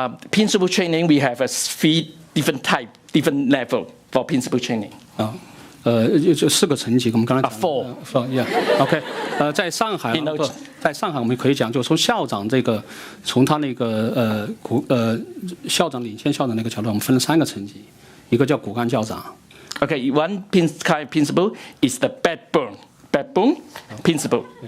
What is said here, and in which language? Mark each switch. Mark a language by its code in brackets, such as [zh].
[en] Principal training, we have a 3 different type, different level for principal training. [zh] 就4个层级，我们刚才讲。 4，OK。在上海我们可以讲，就是从校长从他那个校长领先校长那个角度，我们分了3个层级，一个叫骨干校长。 [en] Okay, one kind of principal is the backbone principal.